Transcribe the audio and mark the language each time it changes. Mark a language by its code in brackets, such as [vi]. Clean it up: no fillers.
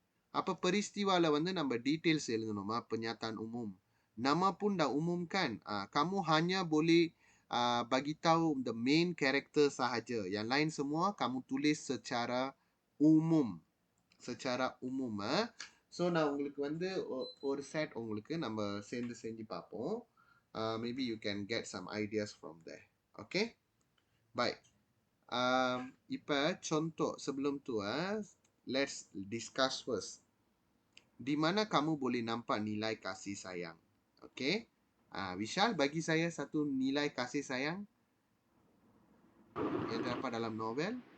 [ms] Apa peristiwa lah [ta] வந்து நம்ம details எழுதணுமா [ms] pernyataan umum. Nama pun dah umumkan. Kamu hanya boleh bagi tahu [en] the main character [ms] sahaja. Yang lain semua kamu tulis secara umum. Secara umum [ta] So நான் உங்களுக்கு வந்து ஒரு set உங்களுக்கு நம்ம சேர்ந்து செஞ்சு பார்ப்போம். [en] Maybe you can get some ideas from there. [ms] Okay? Baik. [ta] இப்ப [ms] contoh sebelum tu [en] let's discuss first. [ms] Di mana kamu boleh nampak nilai kasih sayang? Okay? Vishal, bagi saya satu nilai kasih sayang yang terdapat dalam novel.